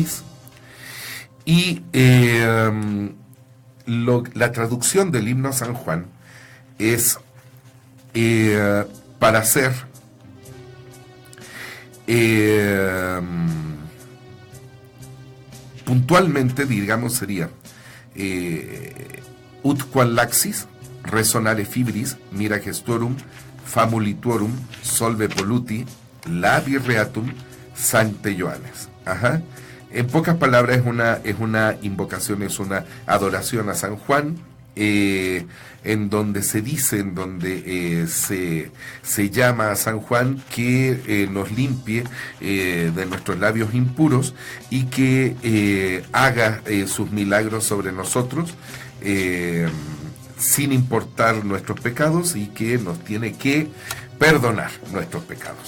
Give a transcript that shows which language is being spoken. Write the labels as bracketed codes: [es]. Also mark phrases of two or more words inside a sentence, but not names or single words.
[es] Y la traducción del himno a San Juan es para hacer puntualmente, digamos, sería [la] ut quam laxis resonare fibris mira gestorum famulituorum solve polluti labi reatum sancte Ioannes. [es] Ajá. En pocas palabras, es una invocación, es una adoración a San Juan, en donde se dice, en donde se llama a San Juan que nos limpie de nuestros labios impuros y que haga sus milagros sobre nosotros, sin importar nuestros pecados, y que nos tiene que perdonar nuestros pecados.